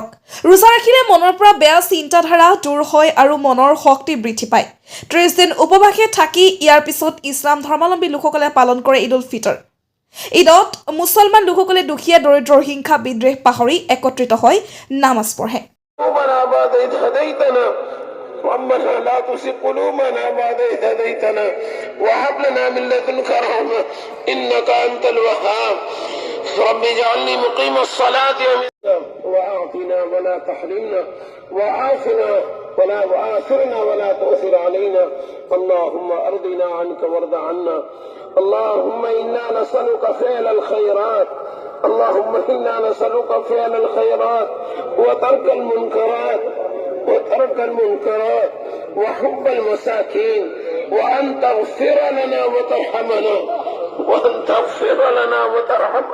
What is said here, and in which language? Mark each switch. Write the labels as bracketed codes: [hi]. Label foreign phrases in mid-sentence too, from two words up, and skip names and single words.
[as] ৰোজা ৰাখিলে মনৰ পৰা বেয়া চিন্তাধাৰা দূৰ হয় আৰু মনৰ শক্তি বৃদ্ধি পায়। 30 দিন উপবাসে থাকি ইয়াৰ পিছত ইছলাম ধৰ্মাৱলম্বী লোকসকলে পালন কৰে ঈদ উল ফিতৰ। ঈদত মুছলমান লোকসকলে দুখীয়া দৰিদ্ৰৰ হিংসা বিদ্বেষ পাহৰি একত্ৰিত হৈ নামাজ পঢ়ে। [ar] ربنا لا تزغ قلوبنا بعد إذ هديتنا وهب لنا من لدنك رحمة إنك أنت الوهاب رب اجعلني مقيم الصلاة وأعطنا ولا تحرمنا وعافنا ولا وآثرنا ولا تؤثر علينا اللهم أرضنا عنك وارض عنا اللهم إنا نسألك فعل الخيرات اللهم إنا نسألك فعل الخيرات وترك المنكرات وحب المساكين وأن تغفر لنا وترحمنا